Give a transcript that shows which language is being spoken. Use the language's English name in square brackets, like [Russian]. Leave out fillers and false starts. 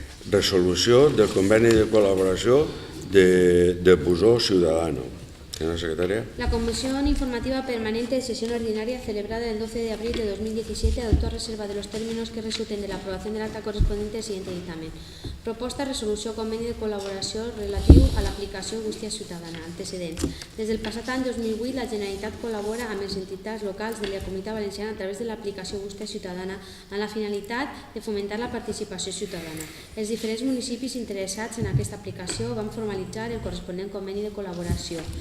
[Catalan] Resolució del conveni de col·laboració de Busó Ciudadano. [Spanish] Señora secretaria. La Comisión Informativa Permanente de Sesión Ordinaria celebrada el 12 de abril de 2017 adoptó a reserva de los términos que resulten de la aprobación del acta correspondiente al siguiente dictamen. [Catalan] Proposta resolució conveni de col·laboració relatiu a l'aplicació Bústia Ciutadana. Antecedents. Des del passat any 2008, la Generalitat col·labora amb les entitats locals de la Comunitat Valenciana a través de l'aplicació Bústia Ciutadana amb la finalitat de fomentar la participació ciutadana. Els diferents municipis interessats en aquesta aplicació van formalitzar el corresponent conveni de col·laboració.